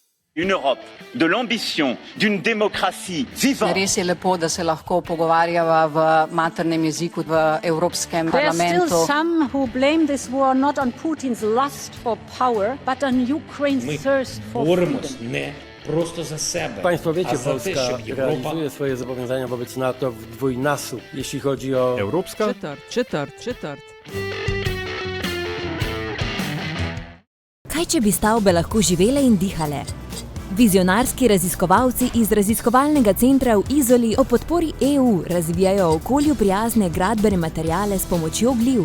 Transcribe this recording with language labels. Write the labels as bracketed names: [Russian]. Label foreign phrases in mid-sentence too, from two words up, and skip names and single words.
[French] Une Europe de l'ambition, d'une démocratie vivante. [Slovenian] Res je lepo, da se lahko pogovarjava v maternem jeziku v Evropskem parlamentu. [English] There are still some who blame this war not on Putin's lust for power, but on Ukraine's thirst for freedom. [Polish] Nie prosto za sebe. Państwo wiecie, a za Polska te, żeby Europa... realizuje swoje zobowiązania wobec NATO w dwójnasób, jeśli chodzi o... [Slovenian] Evropska? Četrt. Kaj, če bi stavbe lahko živele in dihale? Vizionarski raziskovalci iz raziskovalnega centra v Izoli o podpori EU razvijajo okolju prijazne gradbene materiale s pomočjo gliv.